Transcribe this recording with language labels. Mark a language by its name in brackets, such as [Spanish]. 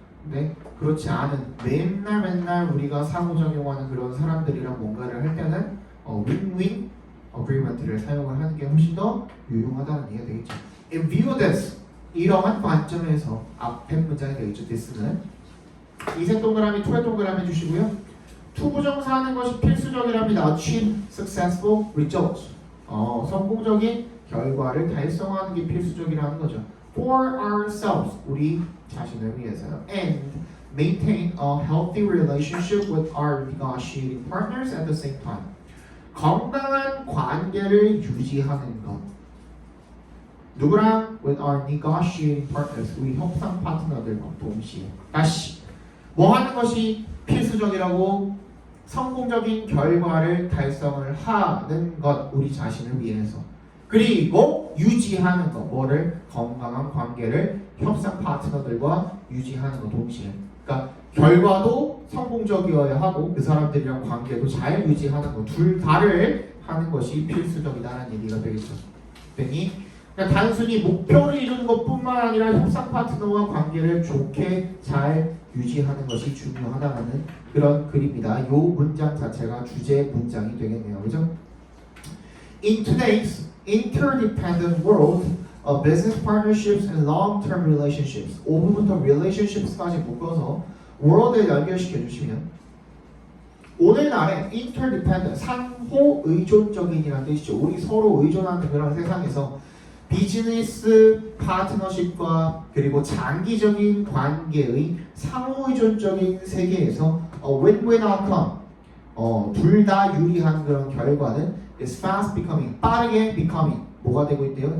[Korean] 근데 그렇지 않은 맨날 우리가 상호작용하는 그런 사람들이랑 뭔가를 할 때는 윈윈 어그리먼트를 사용을 하는 게 훨씬 더 유용하다는 얘기가 되겠죠. [English] In view of this, [Korean] 이러한 관점에서 앞에 문장이 되겠죠. this는 이색 동그라미, 투의 동그라미 해주시고요. 투부정사하는 것이 필수적이랍니다. [English] Achieve successful results. [Korean] 성공적인 결과를 달성하는 게 필수적이라는 거죠. [English] For ourselves, [Korean] 우리 자신을 위해서요. [English] And maintain a healthy relationship with our negotiating partners at the same time. [Korean] 건강한 관계를 유지하는 것. 누구랑? [English] With our negotiating partners. [Korean] 우리 협상 파트너들과 동시에. 다시. 뭐 하는 것이 필수적이라고? 성공적인 결과를 달성을 하는 것. 우리 자신을 위해서. 그리고 유지하는 것. 뭐를? 건강한 관계를 협상 파트너들과 유지하는 것 동시에. 그러니까 결과도 성공적이어야 하고 그 사람들이랑 관계도 잘 유지하는 것. 둘 다를 하는 것이 필수적이다라는 얘기가 되겠죠. 그러니 그러니까 단순히 목표를 이루는 것뿐만 아니라 협상 파트너와 관계를 좋게 잘 유지하는 것이 중요하다는 그런 글입니다. 이 문장 자체가 주제 문장이 되겠네요. 그죠? [English] In today's interdependent world of business partnerships and long-term relationships, 5분부터 relationships까지 묶어서 world에 연결시켜 주시면 오늘날의 interdependent, [Korean] 상호 의존적인이라는 뜻이죠. 우리 서로 의존하는 그런 세상에서 비즈니스 파트너십과 그리고 장기적인 관계의 상호의존적인 세계에서 [English] win-win outcome, [Korean] 둘 다 유리한 그런 결과는 [English] is fast becoming, [Korean] 빠르게 becoming, 뭐가 되고 있대요?